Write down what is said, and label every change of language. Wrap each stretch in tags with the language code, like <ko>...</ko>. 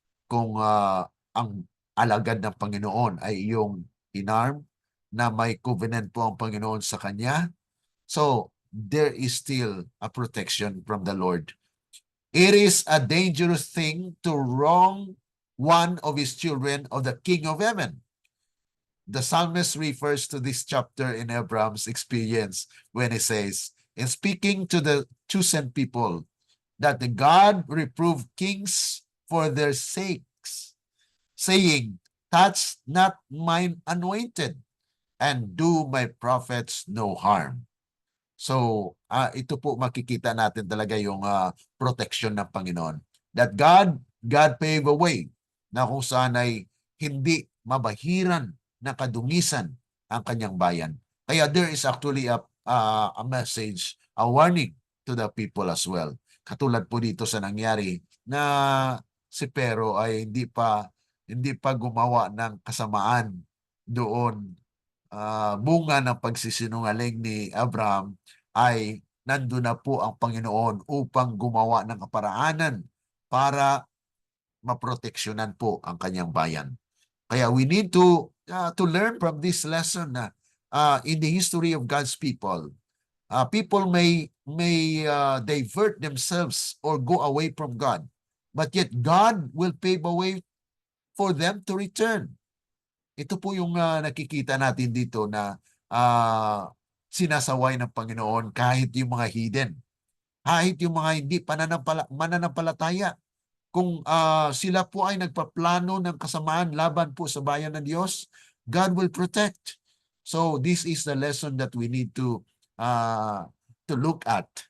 <tl>Kung ang alagad ng Panginoon ay yung inarm na may covenant po ang Panginoon sa kanya,</tl> <en>so there is still a protection from the Lord. It is a dangerous thing to wrong one of his children of the King of Heaven. The psalmist refers to this chapter in Abraham's experience when he says, in speaking to the chosen people, that the God reproved kings for their sakes, saying, touch not mine anointed, and do my prophets no harm.</en> <tl>So, ito po makikita natin talaga yung protection ng Panginoon.</tl> <en>That God paved a way</en> <tl>na kung saan ay hindi mabahiran na kadungisan ang kanyang bayan. Kaya</tl> <en>there is actually a message, a warning to the people as well.</en> <tl>Katulad po dito sa nangyari na si Pero ay hindi pa gumawa ng kasamaan doon. Bunga ng pagsisinungaling ni Abraham ay nandun na po ang Panginoon upang gumawa ng kaparaanan para maproteksyonan po ang kanyang bayan. Kaya</tl> <en>we need to learn from this lesson</en> <tl>na</tl> <en>in the history of God's people, people may divert themselves or go away from God, but yet God will pave a way for them to return.</en> <tl>Ito po yung nakikita natin dito na sinasaway ng Panginoon kahit yung mga hidden, kahit yung mga hindi mananampalataya. Kung sila po ay nagpaplano ng kasamaan laban po sa bayan ng Diyos,</tl> <en>God will protect. So this is the lesson that we need to look at.</en>